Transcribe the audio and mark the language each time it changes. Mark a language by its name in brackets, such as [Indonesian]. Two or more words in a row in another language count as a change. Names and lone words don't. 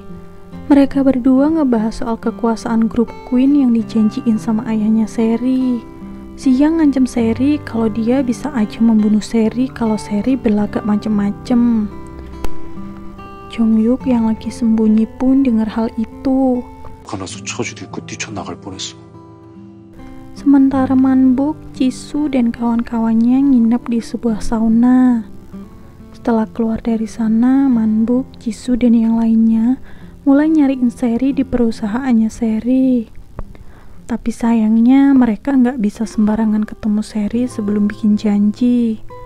[Indonesian] Mereka berdua ngebahas soal kekuasaan grup Queen yang dijanjiin sama ayahnya Seri. Si Yang ngancam Seri kalau dia bisa aja membunuh Seri kalau Seri berlagak macem-macem. Jonghyuk yang lagi sembunyi pun dengar hal itu. [Korean] 가나서 처지도 있고 뛰쳐나갈 뻔했어. [Indonesian] Sementara Manbuk, Jisoo, dan kawan-kawannya nginep di sebuah sauna. Setelah keluar dari sana, Manbuk, Jisoo, dan yang lainnya mulai nyariin Seri di perusahaannya Seri. Tapi sayangnya mereka nggak bisa sembarangan ketemu Seri sebelum bikin janji.